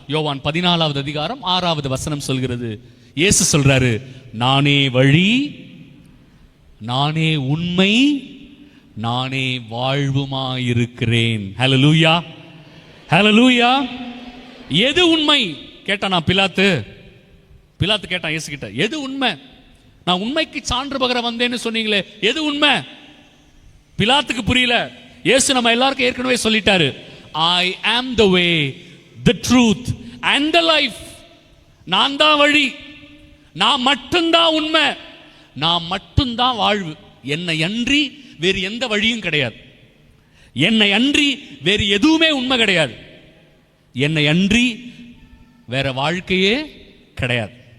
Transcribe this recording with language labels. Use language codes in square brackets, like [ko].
[ta] யோவான் 14வது அதிகாரம் 6வது வசனம் சொல்கிறது. இயேசு சொல்றாரு, நானே வழி, நானே உண்மை, நானே வாழ்வுமாயிருக்கிறேன். ஹல்லேலூயா, ஹல்லேலூயா. எது உண்மை கேட்டானா பிலாத்து கேட்டான் இயேசு கிட்ட, எது உண்மை? நான் உண்மைக்கு சான்று பகர வந்தேன்னு சொன்னீங்களே, எது உண்மை? பிலாத்துக்கு புரியல. இயேசு நம்ம எல்லாருக்கும் ஏற்கனவே சொல்லிட்டாரு, [en] I am the way, the truth and the life. [ta] நான் தான் வழி, நான் மட்டும்தான் உண்மை, நான் மட்டும்தான் வாழ்வு. என்னை அன்றி வேறு எந்த வழியும் கிடையாது. என்னை அன்றி வேறு எதுவுமே உண்மை கிடையாது. என்னை அன்றி வேற வாழ்க்கையே கிடையாது.